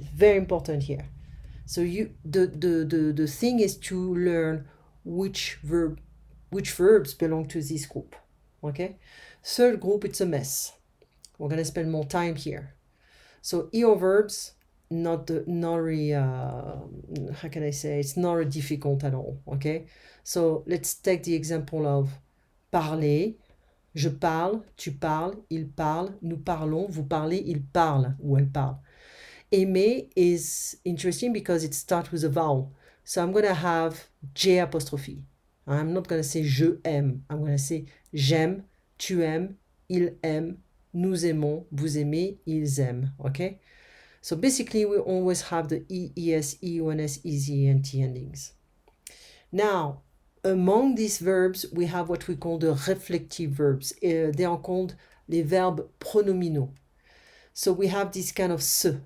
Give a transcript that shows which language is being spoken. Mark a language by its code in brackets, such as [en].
[en] It's very important here. So the thing is to learn which verbs belong to this group. Okay? Third group, it's a mess. We're gonna spend more time here. So ER verbs, not really, how can I say, it's not difficult at all. Okay? So let's take the example of parler. [fr] Je parle, tu parles, il parle, nous parlons, vous parlez, il parle, ou elle parle. [en] Aimer is interesting because it starts with a vowel. So I'm going to have J apostrophe. I'm not going to say [fr] je aime. [en] I'm going to say [fr] j'aime, tu aimes, il aime, nous aimons, vous aimez, ils aiment. [en] Okay? So basically we always have the E, ES, EONS, EZ, and T endings. Now, among these verbs, we have what we call the reflective verbs. They are called [fr] les verbes pronominaux. [en] So we have this kind of se.